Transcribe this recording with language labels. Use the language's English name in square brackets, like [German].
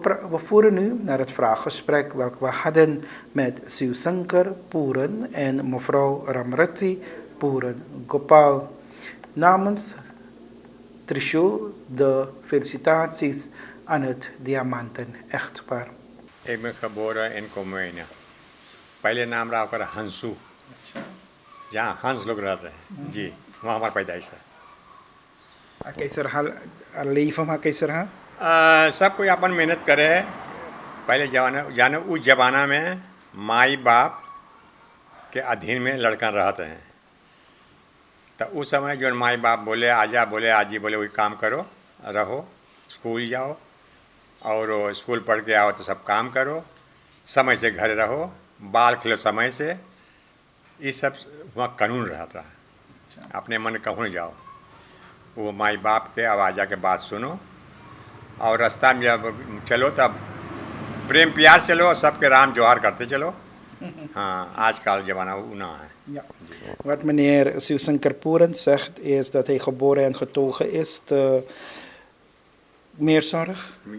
[Dutch] We voeren nu naar het vraaggesprek welke we hadden met Siu Sankar Puran en mevrouw Ramrati Puran Gopal. Namens Trishul de felicitaties aan het diamanten-echtpaar. Ik ben geboren in Komijne. [Caribbean Hindustani] पहले नाम रहा होकर हंसू जहाँ हंस लोग रहते हैं जी वहाँ हमारा पैदाइश है कैसे रहा leven में कैसे रहा सब कोई अपन मेहनत करे है पहले जाने उस जमाना में माई बाप के अधीन में लड़का रहते हैं तो उस समय जो माई बाप बोले आजा बोले आजी बोले वही काम करो रहो स्कूल जाओ और स्कूल पढ़ के आओ तो सब काम करो समय से घर रहो बाल खिलो समय से ये सब वहाँ कानून रहता है अपने मन कहूँ जाओ वो माई बाप के आवाज़ा के बात सुनो और रास्ता में जब चलो तब प्रेम प्यार चलो सबके राम जोहार करते चलो हाँ आजकल जमाना ना है. [Dutch] Ja. Wat meneer Siu Sankar Puran zegt is dat hij geboren en getogen is te Meerzorg.